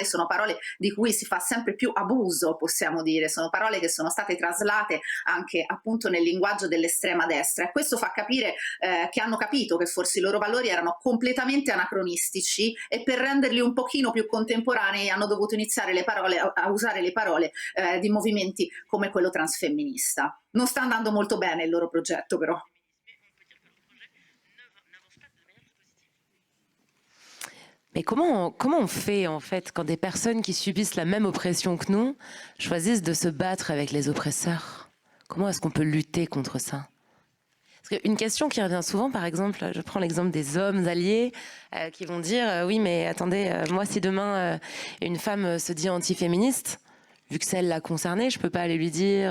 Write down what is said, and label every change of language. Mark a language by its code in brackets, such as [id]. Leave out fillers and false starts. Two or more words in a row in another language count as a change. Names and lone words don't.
[it] Sono parole di cui si fa sempre più abuso, possiamo dire, sono parole che sono state traslate anche appunto nel linguaggio dell'estrema destra, e questo fa capire che hanno capito che forse i loro valori erano completamente anacronistici, e per renderli un pochino più contemporanei hanno dovuto iniziare a usare le parole di movimenti come quello transfemminista. Non sta andando molto bene il loro progetto, però. [fr] Mais comment on fait en fait quand des personnes qui subissent la même oppression que nous choisissent de se battre avec les oppresseurs? Comment est-ce qu'on peut lutter contre ça? Parce qu'une question qui revient souvent, par exemple, je prends l'exemple des hommes alliés qui vont dire oui mais attendez, moi si demain une femme se dit antiféministe, vu que celle l'a concernée, je peux pas aller lui dire...